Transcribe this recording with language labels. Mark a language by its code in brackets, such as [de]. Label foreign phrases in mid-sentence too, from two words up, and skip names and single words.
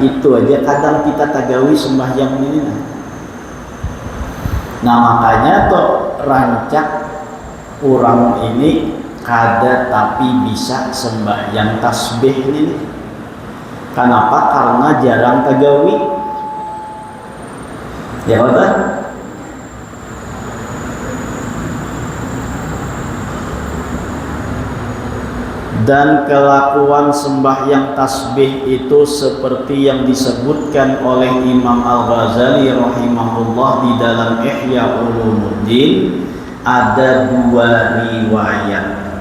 [bjn] Itu aja kadang kita tagawi sembahyang ini. Nah, makanya tuh rancak orang ini kada tapi bisa sembahyang tasbih ini. Kenapa? Karena jarang tagawi. Ya betul. Dan kelakuan sembahyang tasbih itu seperti yang disebutkan oleh Imam Al-Ghazali rahimahullah di dalam Ihya Ulumuddin, ada dua riwayat.